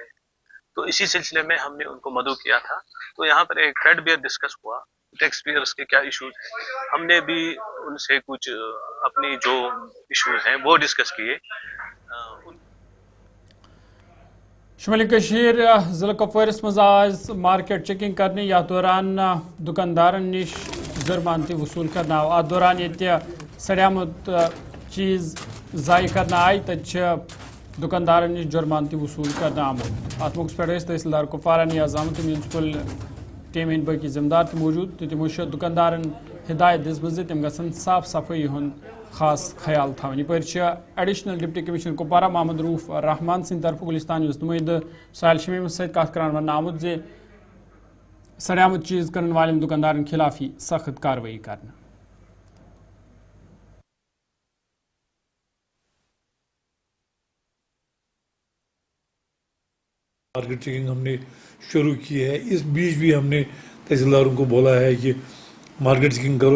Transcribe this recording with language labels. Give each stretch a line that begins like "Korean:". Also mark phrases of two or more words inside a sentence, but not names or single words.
Hindi: तो इसी सिलसिले में हमने उनको मदऊ किया था। तो यहाँ पर एक
English: threadbare discuss
Hindi: हुआ,
English: tax payers
Hindi: के क्या इश्यूज हैं, हमने भी उनसे कुछ अपनी जो इश्यूज हैं वो डिस्कस किए।
Kashmiri: शुमाली कशीर ज़िला कुपवारस मज़ आज
English: market checking
Kashmiri: करने या दौरान दुकानदारन निश जुर्मानती वसूल करना आव। अत दौरान ये सड़ियामुत चीज़ ज़ाय करना आई तक दुकानदारन निश जुर्मानती वसूल करना आमुत। अत मौके पे तहसीलदार कुपवारा नियाज अहमद
English: municipal team
Kashmiri: इन बाकी जिम्मेदार मौजूद, तो तमो दुकानदारन हिदायत दिसम तम गसन साफ सफाई हुंद खास ख्याल थवन। यप
English: additional deputy commissioner
Kashmiri: कुपवारा मोहम्मद रूफ रहमान सिंह तरफ गुलिस्तान नुमाइंद साहिल शमीम सहित कत कर वन आमुत जे सड़ियामुत चीज करने वाले दुकानदारन खिलाफ ही सख्त कार्रवाई करना।
English: market checking
Hindi: हमने शुरू की है। इस बीच भी हमने तहसीलदारों को बोला है कि
English: market checking
Hindi: करो।